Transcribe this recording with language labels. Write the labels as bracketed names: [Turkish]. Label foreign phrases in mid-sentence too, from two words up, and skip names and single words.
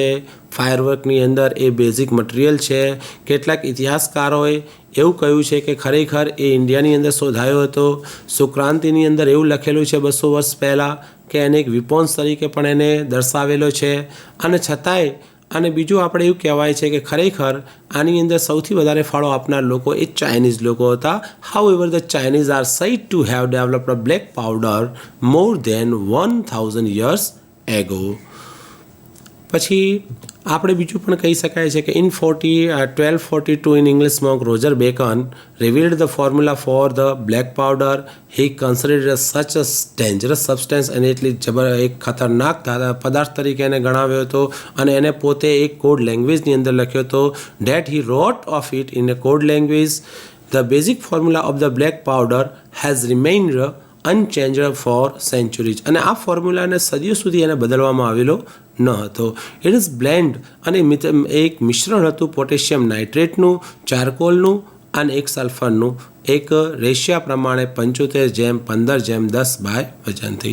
[Gujarati] ફાયરવર્કની અંદર એ બેઝિક મટીરિયલ છે. કેટલાક ઇતિહાસકારોએ એવું કહ્યું છે કે ખરેખર એ ઇન્ડિયાની અંદર શોધાયો હતો. સુક્રાંતિની અંદર એવું લખેલું છે 200 વર્ષ પહેલાં કે એને એક વિપોન્સ તરીકે પણ એને દર્શાવેલો છે. અને છતાંય અને બીજું આપણે એવું કહેવાય છે કે ખરેખર આની અંદર સૌથી વધારે ફાળો આપનાર લોકો એ ચાઇનીઝ લોકો હતા. [English] however the Chinese are said to have developed a black powder more than 1000 years ago. [Gujarati] પછી આપણે બીજું પણ કહી શકાય છે કે [English] in 1242 an English monk રોજર બેકન revealed the formula for the black powder. He considered such a dangerous substance [Gujarati] અને એટલી એક ખતરનાક પદાર્થ તરીકે એને ગણાવ્યો હતો અને એને પોતે એક કોડ લેંગ્વેજની અંદર લખ્યો હતો. [English] that he wrote of it in a code language. The basic formula of the black powder has remained unchanged for centuries [Gujarati] અને આ ફોર્મ્યુલાને સદીઓ સુધી એને બદલવામાં આવેલો ન હતો. [English] it is blend [Gujarati] અને એક મિશ્રણ હતું પોટેશિયમ નાઇટ્રેટનું, ચારકોલનું અને એક સલ્ફરનું, એક રેશિયા પ્રમાણે 75:15:10 વજનથી.